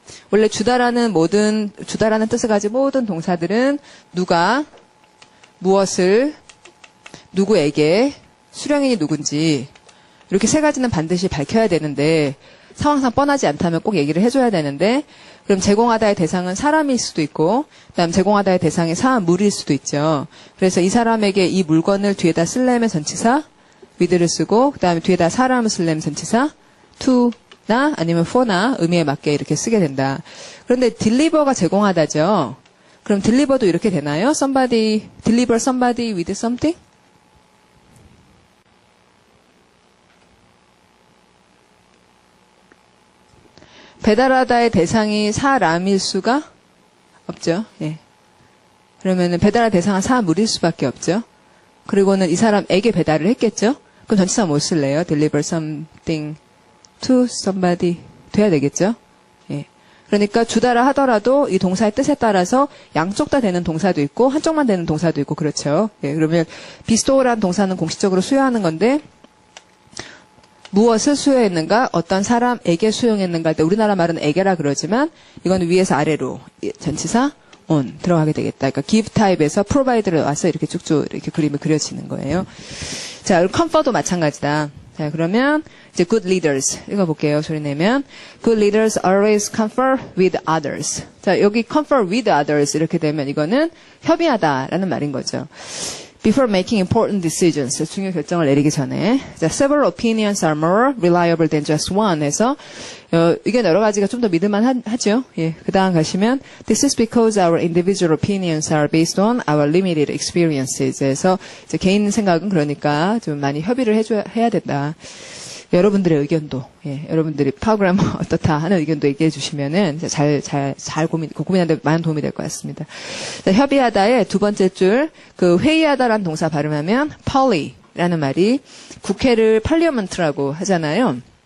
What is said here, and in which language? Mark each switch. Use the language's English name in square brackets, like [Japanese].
[Korean] 원래 주다라는 뜻을 가진 모든 동사들은 누가, 무엇을, 누구에게, 수령인이 누군지, 이렇게 세 가지는 반드시 밝혀야 되는데, 상황상 뻔하지 않다면 꼭 얘기를 해줘야 되는데, 그럼 제공하다의 대상은 사람일 수도 있고, 그다음 제공하다의 대상이 사물일 수도 있죠. 그래서 이 사람에게 이 물건을 뒤에다 쓰려면 전치사, with를 쓰고, 그다음에 뒤에다 사람을 쓰려면 전치사, to, 나 아니면 for나 의미에 맞게 이렇게 쓰게 된다. 그런데 deliver가 제공하다죠. 그럼 deliver도 이렇게 되나요? [English] deliver somebody with something? [Korean] 배달하다의 대상이 사람일 수가 없죠. 예. 그러면은 배달할 대상은 사물일 수밖에 없죠. 그리고는 이 사람에게 배달을 했겠죠. 그럼 전치사 못 쓸래요? [English] deliver something to somebody 돼야 되겠죠. [Korean] 예. 그러니까 주다라 하더라도 이 동사의 뜻에 따라서 양쪽 다 되는 동사도 있고 한쪽만 되는 동사도 있고 그렇죠. 예. 그러면 bestow라는 동사는 공식적으로 수여하는 건데 무엇을 수여했는가, 어떤 사람에게 수용했는가 할 때 우리나라 말은 에게라 그러지만 이건 위에서 아래로 전치사 on 들어가게 되겠다. 그러니까 give 타입에서 provide를 와서 이렇게 쭉쭉 이렇게 그림이 그려지는 거예요. 자, confer도 마찬가지다. 자, 그러면 이제 good leaders 읽어볼게요. 소리 내면 [English] good leaders always confer with others. [Korean] 자, 여기 confer with others 이렇게 되면 이거는 협의하다라는 말인 거죠. [English] Before making important decisions, [Korean] 중요 결정을 내리기 전에. [English] 자, several opinions are more reliable than just one [Korean] 해서 의견 여러 가지가 좀 더 믿을만 하죠. 예, 그 다음 가시면 [English] This is because our individual opinions are based on our limited experiences. [Korean] 해서 이제 개인 생각은 그러니까 좀 많이 협의를 해야 된다. 여러분들의 의견도, 예, 여러분들이 프로그램 어떻다 하는 의견도 얘기해 주시면은 잘 고민하는데 많은 도움이 될 것 같습니다. 자, 협의하다의 두 번째 줄, 그 회의하다라는 동사 발음하면 parley라는 말이 국회를 parliament라고 하잖아요.